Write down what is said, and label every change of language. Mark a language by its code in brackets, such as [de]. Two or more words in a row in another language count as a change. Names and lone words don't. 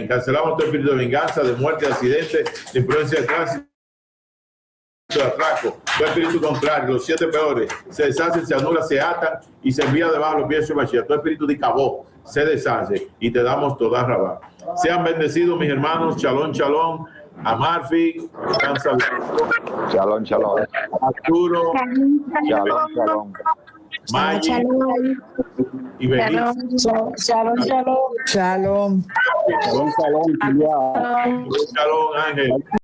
[es] Cancelamos todo espíritu de venganza, de muerte, de accidente, de imprudencia de tránsito, de atraco, todo espíritu contrario, los 7 peores, se deshacen, se anulan, se atan y se envía debajo de los pies de Mashiach. Todo espíritu de Cabó se deshace y te damos toda rabá. Sean bendecidos, mis hermanos. [he] שלום, שלום. A Marfi, שלום, שלום. Arturo, שלום, שלום. [es] Maggie y Benín. [he] שלום, שלום. שלום. שלום, שלום. שלום, Ángel.